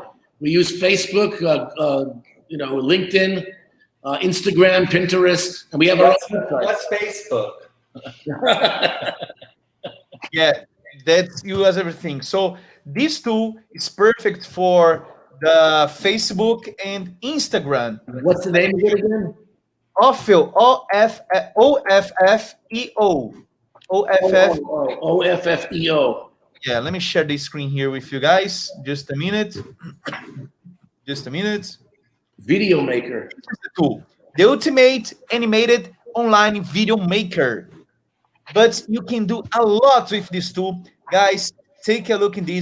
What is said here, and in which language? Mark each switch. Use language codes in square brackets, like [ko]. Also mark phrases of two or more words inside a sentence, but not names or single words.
[en] We use Facebook, LinkedIn, Instagram, Pinterest, and we have our own website. What's Facebook? Yeah, that's you as everything. So this tool is perfect for the Facebook and Instagram. What's the name of it again? Offfield, O-F-F-E-O. O-F-F. O-F-F-E-O. Yeah, let me share this screen here with you guys. Just a minute. Video maker. The tool, the ultimate animated online video maker. But you can do a lot with this tool. Guys, take a look in this.